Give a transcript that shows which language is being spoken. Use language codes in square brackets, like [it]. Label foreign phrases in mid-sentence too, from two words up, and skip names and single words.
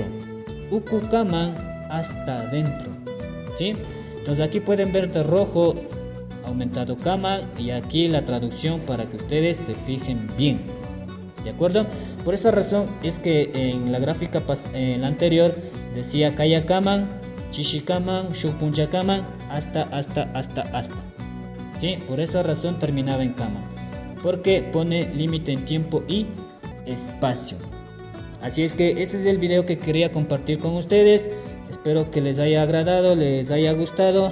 [qu] Uku kaman, [es] hasta adentro, ¿sí? Entonces aquí pueden ver de rojo aumentado kaman y aquí la traducción para que ustedes se fijen bien, ¿de acuerdo? Por esa razón es que en la gráfica en la anterior decía [qu] kaya kaman, chishi kaman, shupuncha kaman, [es] hasta, ¿sí? Por esa razón terminaba en kaman, porque pone límite en tiempo y espacio. Así es que ese es el video que quería compartir con ustedes. Espero que les haya agradado, les haya gustado.